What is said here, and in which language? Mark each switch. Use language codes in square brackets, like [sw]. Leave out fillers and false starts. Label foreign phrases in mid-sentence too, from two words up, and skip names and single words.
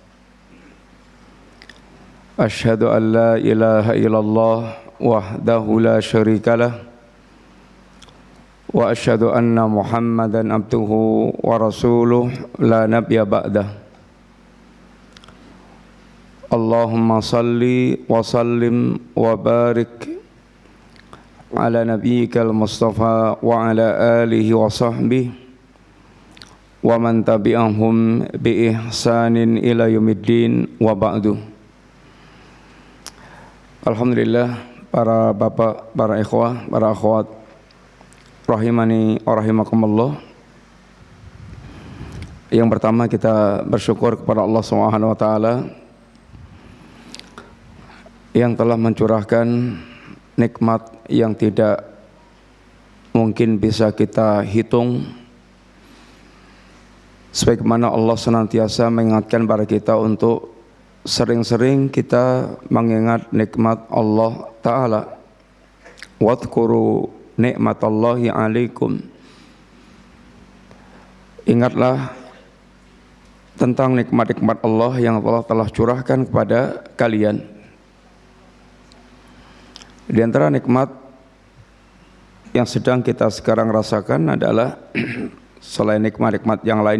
[ar] أشهد أن لا إله إلا الله وحده لا شريك له وأشهد أن محمدا عبده ورسوله لا نبي بعده. اللهم صل وسلم وبارك على نبيك المصطفى وعلى آله وصحبه ومن تبعهم بإحسان إلى يوم الدين وبعد. Alhamdulillah, [id] para bapak, para ikhwah, para akhwat [ar] رحمني ورحمكم الله. [id] Yang pertama kita bersyukur kepada [ar] الله سبحانه وتعالى [id] yang telah mencurahkan nikmat yang tidak mungkin bisa kita hitung, sebagaimana Allah senantiasa mengingatkan kepada kita untuk sering-sering kita mengingat nikmat [ar] الله تعالى. واذكروا نعمة الله عليكم. [id] Ingatlah tentang nikmat-nikmat Allah yang Allah telah curahkan kepada kalian. Di antara nikmat yang sedang kita sekarang rasakan adalah selain nikmat-nikmat yang lain